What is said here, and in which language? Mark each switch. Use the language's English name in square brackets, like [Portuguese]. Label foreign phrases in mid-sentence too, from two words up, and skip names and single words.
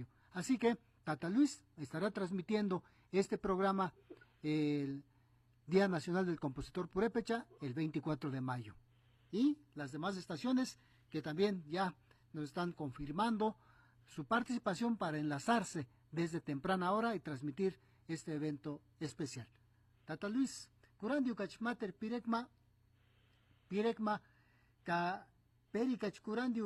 [Spanish] Así que Tata Luis estará transmitiendo este programa, el Día Nacional del Compositor Purépecha, el 24 de mayo. Y las demás estaciones que también ya nos están confirmando: su participación para enlazarse desde temprana hora y transmitir este evento especial. [Purepecha] Tata Luis, Curandio Kachmater Pirekma, ka Perikach Curandio